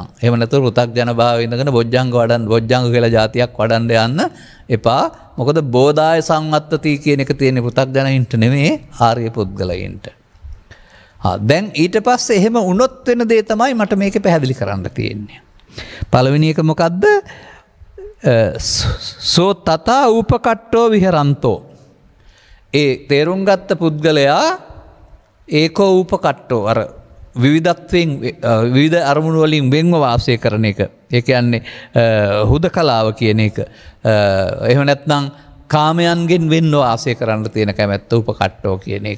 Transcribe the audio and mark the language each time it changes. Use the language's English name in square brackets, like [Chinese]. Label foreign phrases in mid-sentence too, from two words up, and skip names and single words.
[Sinhala] එහෙම නැත්නම් පෘථග්ජන භාවයේ ඉඳගෙන බොජ්ජංග කියලා જાතියක් වඩන්න යන්න එපා. මොකද බෝධාය සංවත්තති කියන එක තියෙන පෘථග්ජනයින්ට නෙමෙයි ආර්ය පුද්ගලයින්ට. දැන් ඊට පස්සේ එහෙම වුණොත් වෙන දේ තමයි මට මේකේ පැහැදිලි කරන්න තියෙන්නේ. පළවෙනි එක මොකද්ද? [Pali] සෝ තථා උපකට්ඨෝ විහරන්තෝ. [Sinhala] ඒ තේරුම් ගත්ත පුද්ගලයා [Pali] ඒකෝ උපකට්ටෝ [Sinhala] අර විවිධත්වයෙන් විවිධ අරමුණු වලින් වෙන්ව වාසය කරන එක. ඒ කියන්නේ හුදකලාව කියන එක. එහෙම නැත්නම් කාමයන්ගෙන් වෙන්ව වාසය කරන්න තියෙන කැමැත්ත උපකට්ටෝ කියන එක.